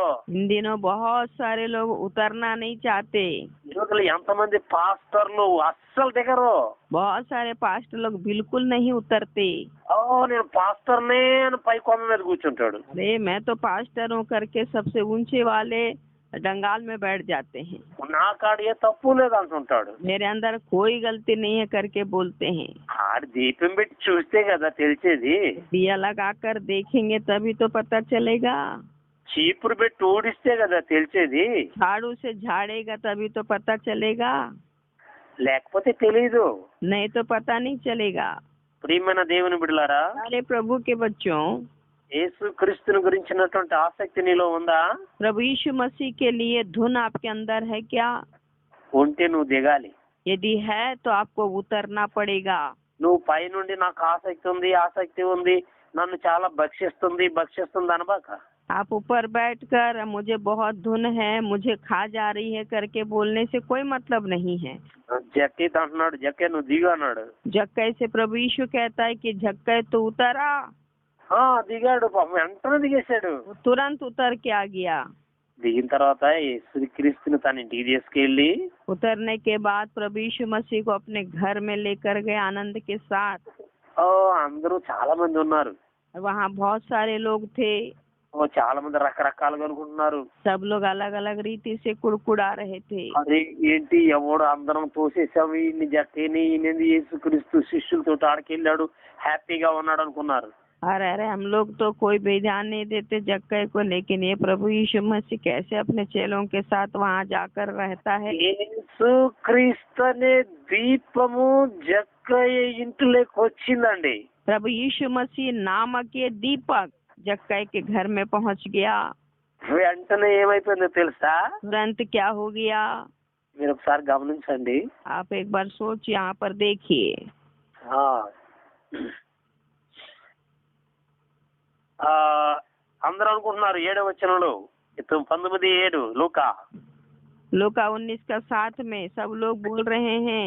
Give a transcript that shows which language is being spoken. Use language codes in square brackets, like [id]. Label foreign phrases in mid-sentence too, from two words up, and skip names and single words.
[hi] इन दिनों बहुत सारे लोग उतरना नहीं चाहते। [te] ఈ రోజుల్లో ఎంతమంది పాస్టర్లు అస్సలు దిగరు. [hi] बहुत सारे पास्टर लोग बिल्कुल नहीं उतरते। [te] నేను పాస్టర్నే అని పై కొమ్మ మీద కూర్చుంటాడు. [hi] अरे मैं तो पास्टर हूँ करके सबसे ऊंचे वाले डंगाल में बैठ जाते हैं। [te] నా కాడ ఏ తప్పు లేదు అంటుంటాడు. [hi] मेरे अंदर कोई गलती नहीं है करके बोलते हैं। [te] ఆడు దీపం పెట్టి చూస్తే కదా తెలిసేది. [hi] दिया लगाकर देखेंगे तभी तो पता चलेगा। [te] చీపురు పెట్టి ఊడిస్తే కదా తెలిసేది. [hi] झाड़ू से झाड़ेगा तभी तो पता चलेगा, [te] లేకపోతే తెలీదు. [hi] नहीं तो पता नहीं चलेगा। [te] ప్రియమైన దేవుని బిడ్డలారా, [hi] सारे प्रभु के बच्चों, [te] యేసు క్రీస్తుని గురించినటువంటి ఆసక్తి నీలో ఉందా? [hi] प्रभु यीशु मसीह के लिए धुन आपके अंदर है क्या? [te] ఉంటే నువ్వు దిగాలి. [hi] यदि है तो आपको उतरना पड़ेगा। [te] నువ్వు పై నుండి నాకు ఆసక్తి ఉంది నన్ను చాలా భక్షిస్తుంది అనబాక. [hi] आप ऊपर बैठकर मुझे बहुत धुन है, मुझे खा जा रही है करके बोलने से कोई मतलब नहीं है। [te] జక్కయ్య అంటున్నాడు, జక్కయ్య నువ్వు దిగు అన్నాడు. [hi] जक्कई से प्रभु यीशु कहता है कि जक्कई तो उतरा। [te] దిగాడు. పాపం వెంటనే దిగేశాడు. [hi] वो तुरंत उतर के आ गया। [te] దిగిన తర్వాత యేసు క్రీస్తుని తన ఇంటికి తీసుకెళ్లి [hi] उतरने के बाद प्रभु यीशु मसीह को अपने घर में लेकर गए आनंद के साथ। [te] అందరూ చాలా మంది ఉన్నారు. [hi] वहाँ बहुत सारे लोग थे। [te] చాలా మంది రకరకాలుగా అనుకుంటున్నారు. [hi] सब लोग अलग अलग रीति से कुड़कुड़ा रहे थे। [te] అరే ఏంటి ఎవడు అందరం తోసేసాము ఈయన్ని జక్కని, ఈయన యేసుక్రీస్తు శిష్యులతో ఆడికెళ్ళాడు హ్యాపీగా ఉన్నాడు అనుకున్నారు. [hi] अरे हम लोग तो कोई भी ध्यान नहीं देते जक्कई को, लेकिन ये प्रभु यीशु मसीह कैसे अपने चेलों के साथ वहाँ जाकर रहता है। [te] యేసుక్రీస్తు అనే దీపము జక్కయ్య ఇంటిలోకి వచ్చిందండి. [hi] प्रभु यीशु मसीह नामक ये दीपक जक्कई के घर में पहुँच गया। [te] వెంటనే ఏమైపోయిందో తెలుసా? [hi] तुरंत क्या हो गया? [te] మీరు ఒకసారి గమనించండి. [hi] आप एक बार सोच यहाँ पर देखिए। [te] అందరూ అనుకుంటున్నారు 7వ వచనంలో 19:7 లూకా [hi] लूका 19:7 में सब लोग बोल रहे हैं,